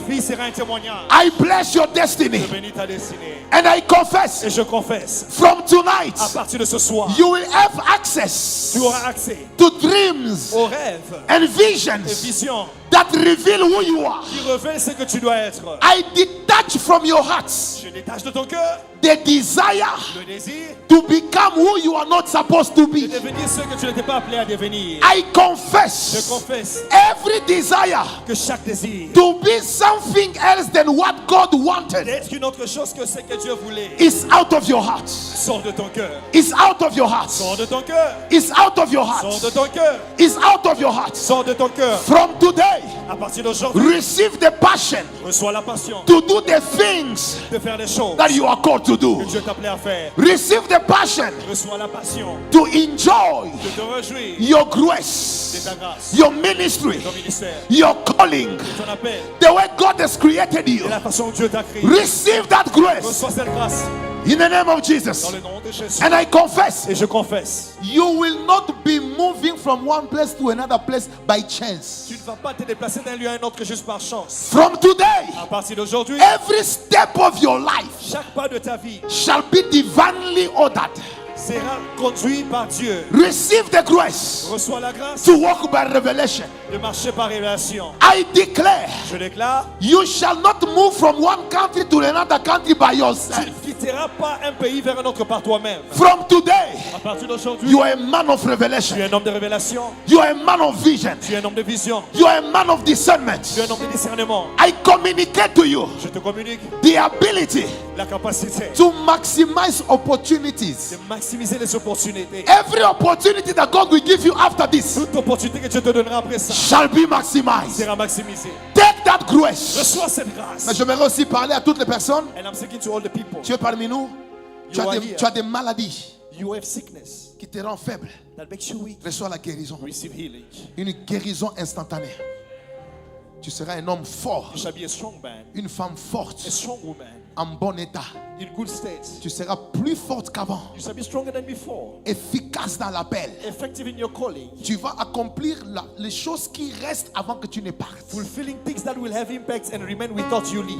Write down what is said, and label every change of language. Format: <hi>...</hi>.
<fr>vie sera un témoignage.</fr> <en>I bless your destiny</en> <fr>Je bénis ta destinée.</fr> <en>and I confess</en> <fr>Et je confesse,</fr> <en>from tonight</en> <fr>à partir de ce soir,</fr> <en>you will have access</en> <fr>tu auras accès</fr> <en>to dreams</en> <fr>aux rêves</fr> <en>and</en> <fr>et</fr> <en>visions</en> <fr>visions</fr> <en>that reveal who you are.</en> <fr>qui révèlent ce que tu dois être.</fr> <en>I detach from your hearts</en> <fr>Je détache de ton cœur</fr> <en>the desire</en> <fr>le désir</fr> <en>to become who you are not supposed to</en> <fr>de</fr> <en>be.</en> <fr>devenir ce que tu n'étais pas appelé à devenir.</fr> <en>I</en> <fr>Je</fr> <en>confess</en> <fr>confesse</fr> <en>every desire</en> <fr>que chaque désir</fr> <en>to be something else than what God wanted</en> <fr>d'être une autre chose que ce que Dieu voulait</fr> <en>is out of your heart.</en> <fr>sort de ton cœur.</fr> <en>Is out of your heart.</en> <fr>Sors de ton cœur.</fr> <en>Is out of your</en> <fr>Sors de</fr> <en>heart.</en> <fr>ton cœur.</fr> <en>Is out of your heart.</en> <fr>Sors de ton cœur.</fr> <en>From today,</en> <fr>À partir d'aujourd'hui,</fr> <en>receive the passion</en> <fr>reçois la passion</fr> <en>to do the the things</en> <fr>de faire les choses</fr> <en>that you are called to do.</en> <fr>que Dieu t'a appelé à faire.</fr> <en>Receive the passion</en> <fr>Reçois la passion</fr> <en>to enjoy</en> <fr>de te réjouir</fr> <en>your</en> <fr>de</fr> <en>grace,</en> <fr>ta grâce,</fr> <en>your ministry,</en> <fr>de ton ministère,</fr> <en>your calling,</en> <fr>de ton appel,</fr> <en>the way God has created you.</en> <fr>de la façon dont Dieu t'a créé.</fr> <en>Receive that grace</en> <fr>Reçois cette grâce</fr> <en>in the name of</en> <fr>dans</fr> <en>Jesus.</en> <fr>le nom de Jésus.</fr> <en>And I confess,</en> <fr>Et je confesse,</fr> <en>you will not be moving from one place to another place by chance.</en> <fr>tu ne vas pas te déplacer d'un lieu à un autre juste par chance.</fr> <en>From today,</en> <fr>À partir d'aujourd'hui,</fr> <en>every step of your life</en> <fr>chaque pas de ta vie</fr> <en>shall be divinely ordered.</en> <fr>sera conduit par Dieu.</fr> <en>Receive the grace</en> <fr>Reçois la grâce</fr> <en>to walk by revelation.</en> <fr>de marcher par révélation.</fr> <en>I declare,</en> <fr>Je déclare,</fr> <en>you shall not move from one country to another country by</en> <fr>tu</fr> <en>yourself.</en> <fr>ne quitteras pas un pays vers un autre par toi-même.</fr> <en>From today,</en> <fr>À partir d'aujourd'hui,</fr> <en>you are a man of</en> <fr>tu</fr> <en>revelation.</en> <fr>es un homme de révélation,</fr> <en>You are a man of vision.</en> <fr>tu es un homme de vision,</fr> <en>You are a man of discernment.</en> <fr>tu es un homme de discernement.</fr> <en>I communicate to you</en> <fr>Je te communique</fr> <en>the ability</en> <fr>la capacité</fr> <en>to maximize opportunities.</en> <fr>de maximiser les opportunités.</fr> <en>Every opportunity that God will give you after this</en> <fr>Toute opportunité que Dieu te donnera après ça</fr> <en>shall be maximized.</en> <fr>sera maximisée.</fr> <en>Take that grace.</en> <fr>Reçois cette grâce. Mais j'aimerais aussi parler à toutes les personnes.</fr> <en>And I'm speaking to all the people.</en> <fr>Tu es parmi nous. Tu</fr> <en>You</en> <fr>as,</fr> <en>are</en> <fr>des,</fr> <en>here.</en> <fr>tu as des maladies</fr> <en>You have sickness</en> <fr>qui te rendent faible.</fr> <en>that makes you weak.</en> <fr>Reçois la guérison.</fr> <en>Receive healing.</en> <fr>Une guérison instantanée. Tu seras un homme fort.</fr> <en>You shall be a strong man,</en> <fr>Une femme</fr> <en>a</en> <fr>forte.</fr> <en>strong woman,</en> <fr>En bon état.</fr> <en>in good state.</en> <fr>Tu seras plus forte qu'avant.</fr> <en>You shall be stronger than before,</en> <fr>Efficace dans l'appel.</fr> <en>effective in your calling,</en> <fr>Tu vas accomplir les choses qui restent avant que tu ne partes.</fr> <en>fulfilling things that will have impact and remain without you leave.</en>